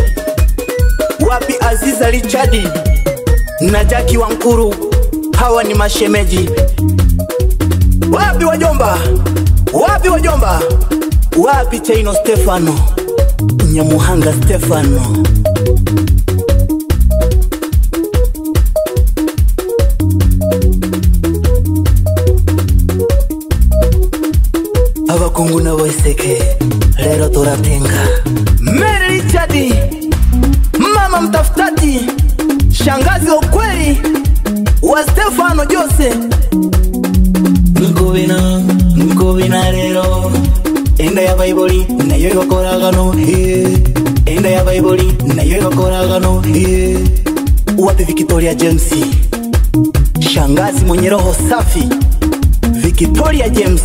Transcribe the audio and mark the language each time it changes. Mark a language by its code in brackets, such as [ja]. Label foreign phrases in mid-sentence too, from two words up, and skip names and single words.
[sw] Wapi Aziza Richardi na Jackie Wankuru, hawa ni mashemeji. Wapi wajomba? Wapi Chaino Stefano, Nyamuhanga Stefano? [guz] Abakungu na Waiseke lero turatenga. [sw] Mary Richardi, mama mtafutaji, shangazi wa kweli wa Stefano Jose. [guz] Nkubina lero enda ya Bible nayo yokoragano enda ya Bible nayo yokoragano [sw] Wapi Victoria James, shangazi mwenye roho safi Victoria James.